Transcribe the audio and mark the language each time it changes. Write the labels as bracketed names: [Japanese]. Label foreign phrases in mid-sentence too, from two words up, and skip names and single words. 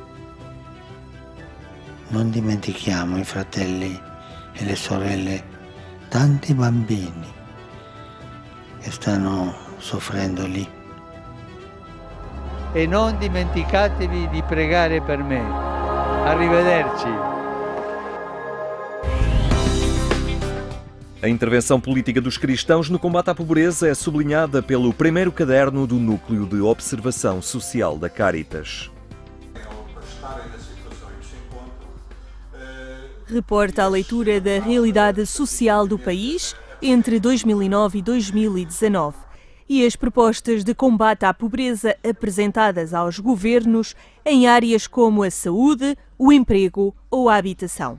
[Italian] Non dimentichiamo i fratelli e le sorelle, tanti bambini che stanno soffrendo lì. E non dimenticatevi di pregare per me. Arrivederci. [Portuguese] A intervenção política dos cristãos no combate à pobreza é sublinhada pelo primeiro caderno do Núcleo de Observação Social da Caritas. Reporta a leitura da realidade social do país entre 2009 e 2019 e as propostas de combate à pobreza apresentadas aos governos em áreas como a saúde, o emprego ou a habitação.